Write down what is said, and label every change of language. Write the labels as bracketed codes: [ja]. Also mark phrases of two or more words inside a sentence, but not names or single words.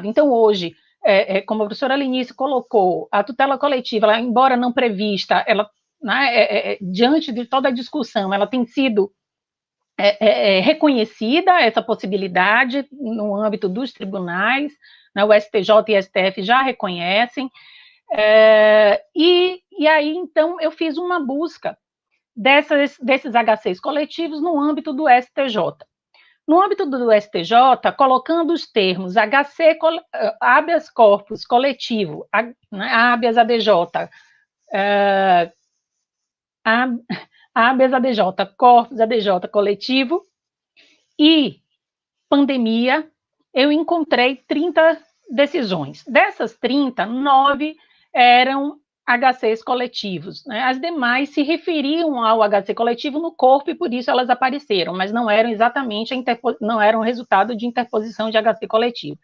[pt] Então, hoje, como a professora Lenice colocou, a tutela coletiva, ela, embora não prevista, ela, né, diante de toda a discussão, ela tem sido reconhecida, essa possibilidade, no âmbito dos tribunais, né, o STJ e STF já reconhecem, e aí, então, eu fiz uma busca desses HCs coletivos no âmbito do STJ. No âmbito do STJ, colocando os termos habeas corpus coletivo, habeas ADJ, habeas ADJ, corpus ADJ coletivo e pandemia, eu encontrei 30 decisões. Dessas 30, 9 eram HCs coletivos, né? As demais se referiam ao HC coletivo no corpo e por isso elas apareceram, mas não eram exatamente não eram resultado de interposição de HC coletivo.